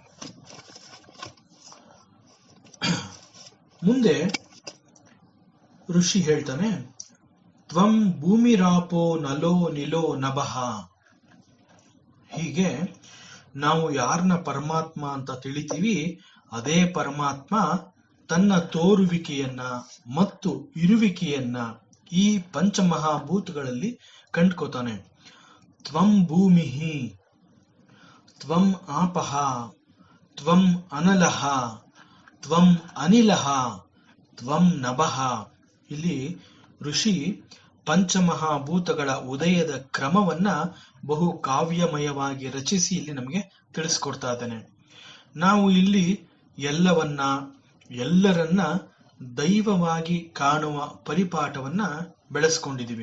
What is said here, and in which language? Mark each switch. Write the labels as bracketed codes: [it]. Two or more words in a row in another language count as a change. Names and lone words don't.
[kn] ಮುಂದೆ ಋಷಿ ಹೇಳ್ತಾನೆ, [sa] ತ್ವಂ ಭೂಮಿರಾಪೋ ನಲೋ ನಿಲೋ ನಭಃ. [kn] ಹೀಗೆ ನಾವು ಯಾರನ್ನ ಪರಮಾತ್ಮ ಅಂತ ತಿಳಿತೀವಿ ಅದೇ ಪರಮಾತ್ಮ ತನ್ನ ತೋರುವಿಕೆಯನ್ನ ಮತ್ತು ಇರುವಿಕೆಯನ್ನ ಈ ಪಂಚಮಹಾಭೂತಗಳಲ್ಲಿ ಕಂಡ್ಕೋತಾನೆ. [sa] ತ್ವಂ ಭೂಮಿಹಿ, ತ್ವಂ ಆಪಃ, ತ್ವಂ ಅನಲಃ, ತ್ವಂ ಅನಿಲಃ, ತ್ವಂ ನಭಃ. [kn] ಇಲ್ಲಿ ಋಷಿ ಪಂಚಮಹಾಭೂತಗಳ ಉದಯದ ಕ್ರಮವನ್ನ ಬಹು ಕಾವ್ಯಮಯವಾಗಿ ರಚಿಸಿ ಇಲ್ಲಿ ನಮಗೆ ತಿಳಿಸ್ಕೊಡ್ತಾ ಇದ್ದಾನೆ. ನಾವು ಇಲ್ಲಿ ಎಲ್ಲರನ್ನ ದೈವವಾಗಿ ಕಾಣುವ ಪರಿಪಾಠವನ್ನ ಬೆಳೆಸ್ಕೊಂಡಿದ್ದೀವಿ.